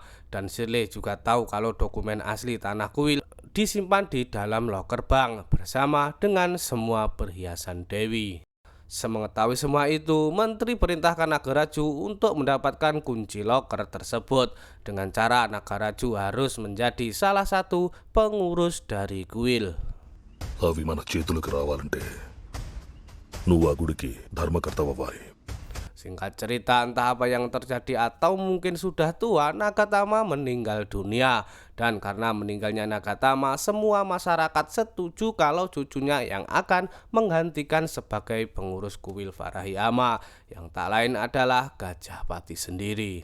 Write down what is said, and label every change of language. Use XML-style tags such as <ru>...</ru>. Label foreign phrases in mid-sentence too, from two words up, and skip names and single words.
<id>Dan Shirley juga tahu kalau dokumen asli tanah kuil disimpan di dalam loker bank bersama dengan semua perhiasan Dewi. Semengetahui semua itu, Menteri perintahkan Nagaraju untuk mendapatkan kunci loker tersebut. Dengan cara Nagaraju harus menjadi salah satu pengurus dari kuil.</id> <te>అవి మన చేతులకు రావాలంటే నువ్వు ఆ గుడికి ధర్మకర్తవ్వాలి.</te> <id>Singkat cerita, entah apa yang terjadi atau mungkin sudah tua, Nagatama meninggal dunia. Dan karena meninggalnya Nagatama, semua masyarakat setuju kalau cucunya yang akan menggantikan sebagai pengurus kuil Farahiyama, yang tak lain adalah Gajahpati sendiri.</id>